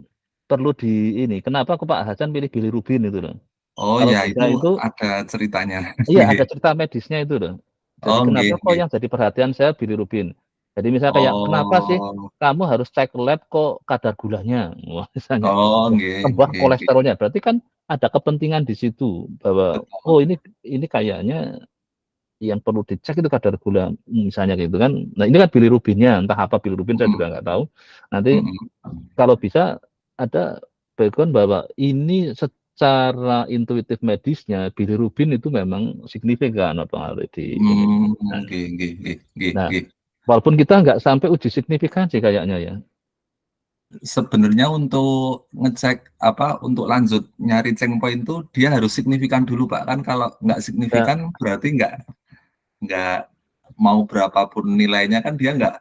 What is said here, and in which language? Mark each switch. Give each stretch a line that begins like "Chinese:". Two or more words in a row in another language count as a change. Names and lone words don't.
Indonesian: Perlu di ini. Kenapa kok Pak Hasan pilih bilirubin itu loh? Oh Kalau ya, bisa itu itu ada ceritanya. iya ada Nggih. cerita medisnya itu loh. Jadi Oh, kenapa nggih, kok nggih. yang jadi perhatian saya bilirubin? Jadi misalnya kayak kenapa sih Oh, kamu harus cek lab kok kadar gulanya? Wah, misalnya oh, nggih, tambah nggih, nggih. kolesterolnya. Berarti kan ada kepentingan di situ bahwa Betul. oh ini kayaknya yang perlu dicek itu kadar gula misalnya gitu kan. Nah ini kan bilirubinnya, entah apa bilirubin saya juga nggak tahu. Nanti kalau bisa ada background bahwa ini secara intuitif medisnya bilirubin itu memang signifikan pengaruh di ini. Nggih, nggih, nggih, nggih, Nah, nggih. walaupun kita nggak sampai uji signifikansi kayaknya ya. Sebenarnya untuk ngecek apa, untuk lanjut nyari checkpoint itu dia harus signifikan dulu Pak, kan kalau nggak Ya, signifikan berarti nggak mau berapapun nilainya kan dia nggak